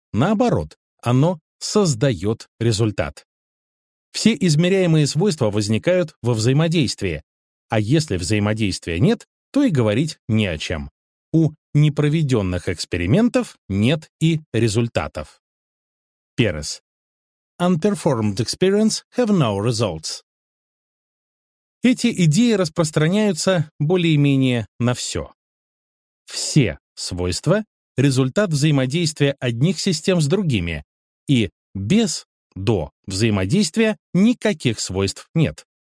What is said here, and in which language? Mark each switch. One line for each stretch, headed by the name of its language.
Russian: Наоборот, оно создает результат. Все измеряемые свойства возникают во взаимодействии, а если взаимодействия нет, то и говорить не о чем. У непроведенных экспериментов нет и результатов. Перес.
English: Unperformed experiments have no results.
Russian: Эти идеи распространяются более-менее на все. Все свойства — результат взаимодействия одних систем с другими, и без, до взаимодействия никаких свойств нет.